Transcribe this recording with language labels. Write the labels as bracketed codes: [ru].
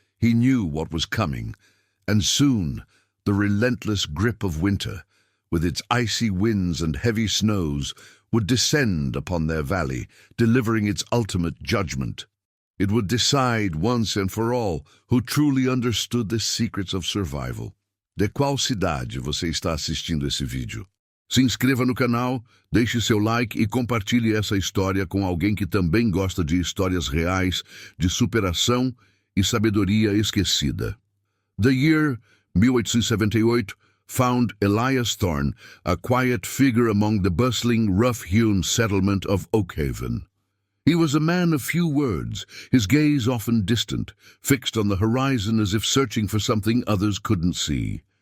[en] He knew what was coming, and soon the relentless grip of winter, with its icy winds and heavy snows, would descend upon their valley, delivering its ultimate judgment. It would decide once and for all who truly understood the secrets of survival. [pt] De qual cidade você está assistindo esse vídeo? Se inscreva no canal, deixe seu like e compartilhe essa história com alguém que também gosta de histórias reais, de superação e sabedoria esquecida. [en] The year 1878 found Elias Thorne, a quiet figure among the bustling, rough-hewn settlement of Oakhaven. He was a man of few words, his gaze often distant, fixed on the horizon as if searching for something others couldn't see.